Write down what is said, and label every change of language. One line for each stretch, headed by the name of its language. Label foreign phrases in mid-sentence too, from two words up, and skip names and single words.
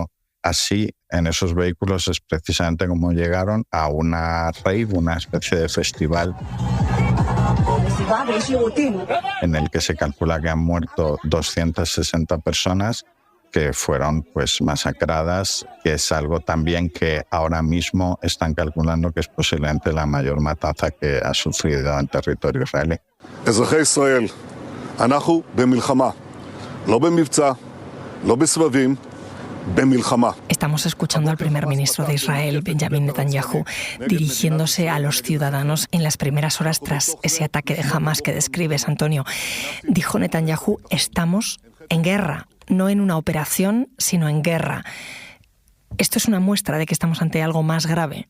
Spanish: Así, en esos vehículos es precisamente como llegaron a una rave, una especie de festival en el que se calcula que han muerto 260 personas que fueron pues masacradas, que es algo también que ahora mismo están calculando que es posiblemente la mayor matanza que ha sufrido en territorio israelí.
Hebrew: אזרחי ישראל, אנחנו במלחמה, לא במבצע, לא בסבבים, במלחמה.
Spanish: Estamos escuchando al primer ministro de Israel, Benjamin Netanyahu, dirigiéndose a los ciudadanos en las primeras horas tras ese ataque de Hamás que describes, Antonio. Dijo Netanyahu: estamos en guerra. No en una operación, sino en guerra. ¿Esto es una muestra de que estamos ante algo más grave?